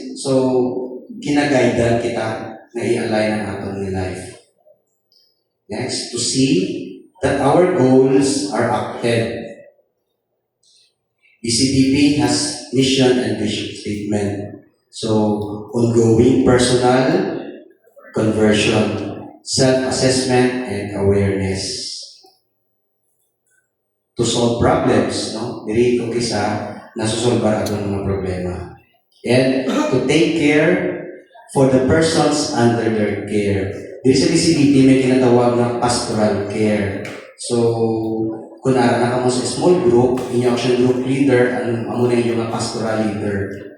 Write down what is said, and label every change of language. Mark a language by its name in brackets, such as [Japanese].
[Hiligaynon] So, ginagaidan kita na i-align ang aton nga life. [English] Next, to see that our goals are acted. BCBP has mission and vision statement. So, ongoing personal conversion, self-assessment, and awareness. To solve problems, no? [Hiligaynon] Diri ko kisa nasusolbar ato ng mga problema. [English] And to take care for the persons under their care. [Hiligaynon] Diri sa BCBP may kinatawag na pastoral care. So, kung na ka mo sa small group, inyong action group leader, amo na inyong pastoral leader.